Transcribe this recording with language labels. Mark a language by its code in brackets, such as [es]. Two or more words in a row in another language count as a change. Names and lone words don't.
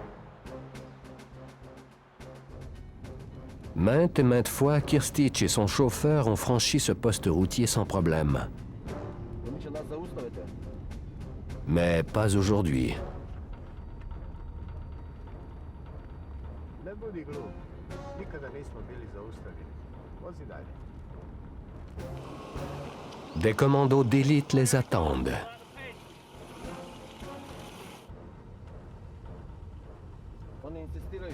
[fr] Maintes et maintes fois, Krstić et son chauffeur ont franchi ce poste routier sans problème. Mais pas aujourd'hui. [sr] Ne budi glup. Nikada nismo bili zaustavljeni. Vozi dalje. [fr] Des commandos d'élite les attendent. [sr] Oni insistiraju.